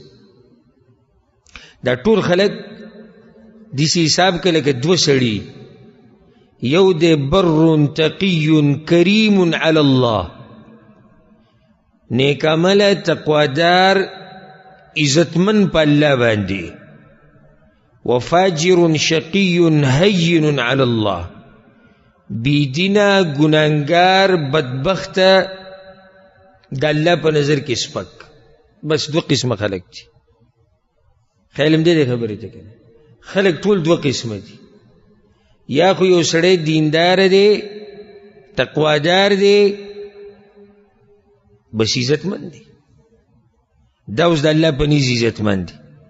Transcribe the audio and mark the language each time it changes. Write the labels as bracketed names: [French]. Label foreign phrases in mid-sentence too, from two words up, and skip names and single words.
[Pashto] دا ټول خلق دسی حساب کې لکه دو سړي یو دې [Arabic] بر تقی کریم علی الله [Pashto] نیک عمل تقوادار عزتمن په الله باندې [Arabic] وفاجر شقی هین علی الله [Pashto] بیدینا گناهگار بدبخت د الله په نظر کې سپک بس دو قسمه خلق دي خیالم دې خبرې ته کنه خلق ټول دو قسمه دي یا خو یو سړی دیندار دی تقوادار دی بس عزتمند دی دا اوس د الله په نيز عزتمند دی